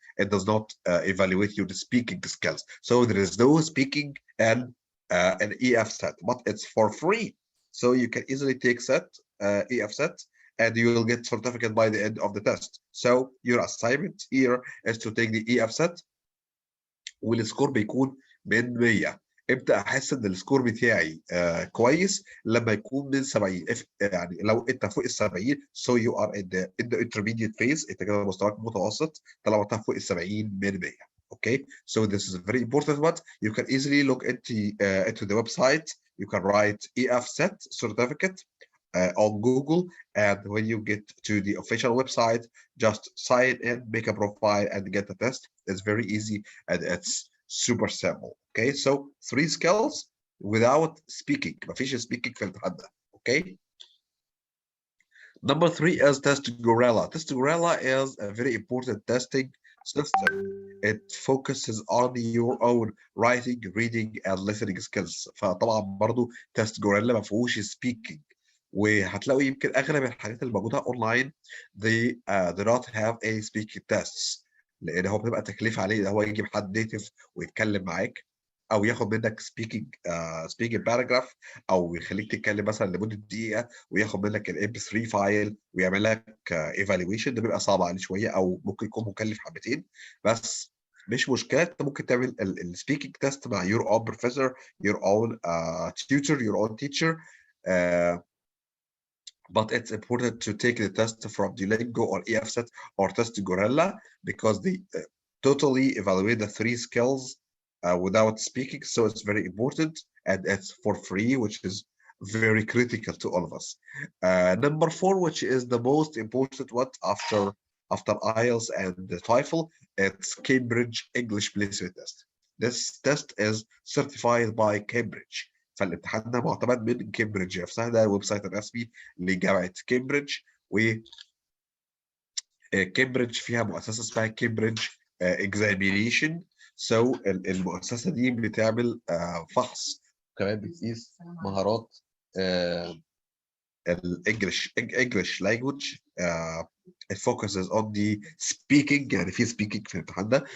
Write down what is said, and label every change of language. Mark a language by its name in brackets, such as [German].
[English] It does not evaluate your speaking skills. So there is no speaking and an EF set, but it's for free. So you can easily take EF set, and you will get certificate by the end of the test. So your assignment here is to take the EF set, [Arabic] والسكور بيكون من 100. امتى احس ان السكور بتاعي كويس؟ لما يكون من 70. يعني لو انت فوق ال 70 [English] so you are in the intermediate phase، [Arabic] انت كده مستواك متوسط طالما انت فوق ال 70 من 100. [English] Okay, so this is a very important one. You can easily look into the website. You can write EF set certificate on Google, and when you get to the official website, just sign in, make a profile, and get the test. It's very easy and it's super simple. Okay, so three skills without speaking. [Arabic] مفيش speaking في الامتحان ده. [English] Okay. Number three is Test Gorilla. Test Gorilla is a very important testing system. It focuses on your own writing, reading, and listening skills. [Arabic] فطبعا برضو Test Gorilla ما فيهوش speaking. وهتلاقوا يمكن اغلب الحاجات اللي موجوده اونلاين [English] they do not have a speaking tests، [Arabic] لان هو بتبقى تكليف عليه ان هو يجيب حد نيتيف ويتكلم معاك، او ياخد منك speaking paragraph، او يخليك تتكلم مثلا لمده دقيقه وياخد منك الام بي 3 فايل ويعمل لك ايفالويشن. ده بيبقى صعب عليه شويه او ممكن يكون مكلف حبتين، بس مش مشكله. انت ممكن تعمل السبيكينج تيست مع [English] your own professor, your own tutor, your own teacher. but it's important to take the test from Duolingo or EFSET or Test Gorilla because they totally evaluate the 3 skills without speaking. So it's very important and it's for free, which is very critical to all of us. Number 4, which is the most important one after IELTS and the TOEFL, it's Cambridge English Placement Test. This test is certified by Cambridge. [Arabic] فالامتحان ده معتمد من كامبريدج نفسها، ده الويب سايت الرسمي لجامعة كامبريدج. و كامبريدج فيها مؤسسة اسمها كامبريدج اكزامينيشن. المؤسسة دي بتعمل فحص وكمان بتقيس مهارات الانجلش language. [English] It focuses on the speaking، [Arabic] يعني في speaking في الامتحان ده.